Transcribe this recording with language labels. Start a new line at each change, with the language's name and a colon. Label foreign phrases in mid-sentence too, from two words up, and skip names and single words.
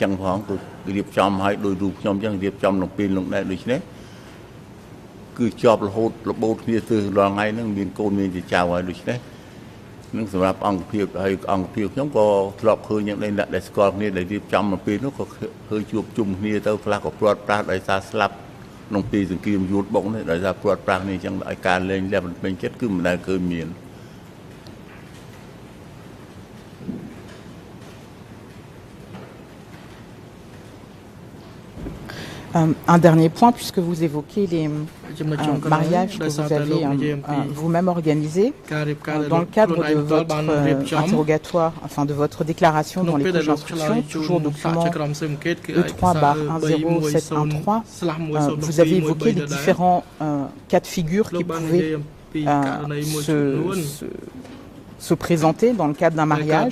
Khmer: ងផងគឺរៀបចំឲ្យដោយរូបខ្ញុំចឹងរៀបចំក្នុងពេលនោះដែរដូច្នេះគឺជាប់រហូតរបូតគ្នាទៅរាល់ថ្ងៃហ្នឹងមានកូនមានជាចៅហើយដូច្នេះនឹងសម្រាប់អង្គភាពហើយអង្គភាពខ្ញុំក៏ធ្លាប់ឃើញយ៉ាងនេះអ្នកដែលស្គាល់គ្នាដែលរៀបចំមកពេលនោះក៏ឃើញជួបជុំគ្នាទៅខ្លះក៏ព្រាត់ប្រាសដោយសារស្លាប់ក្នុងពេលសង្គ្រាមយួនបុកនេះដោយសារព្រាត់ប្រាសនេះអញ្ចឹងឲ្យការលេងលះមិនពេញចិត្តគឺមិនដែលឃើញមាន
French: Un dernier point, puisque vous évoquez les mariages que vous avez vous-même organisés. Dans le cadre de votre interrogatoire, enfin de votre déclaration dans les couches d'instruction, toujours document E3/10713, vous avez évoqué les différents cas de figure qui pouvaient se présenter dans le cadre d'un mariage.